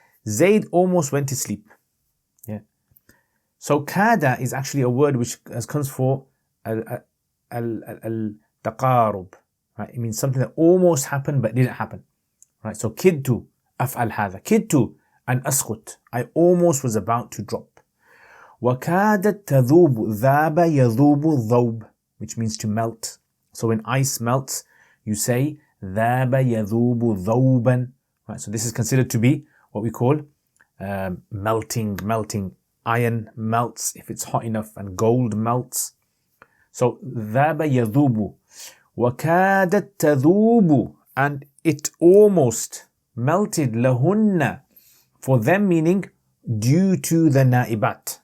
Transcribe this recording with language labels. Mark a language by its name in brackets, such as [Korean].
[English] Zayd almost went to sleep. Yeah. So kada is actually a word which comes for al-taqarub. Right? It means something that almost happened but didn't happen. Right? So kidtu af'al hadha. Kidtu an askhut. I almost was about to drop. [Arabic] وَكَادَتْ تَذُوبُ ذَابَ يَذُوبُ ذَوْبَ, which means to melt. [English] So when ice melts, you say [Arabic] ذَابَ يَذُوبُ ذَوْبًا. [English] Right? So this is considered to be what we call melting. Iron melts if it's hot enough, and gold melts. So [Arabic] ذَابَ يَذُوبُ وَكَادَتْ تَذُوبُ, [English] and it almost melted, [Arabic] لَهُنَّ, [English] for them, meaning due to the na'ibat.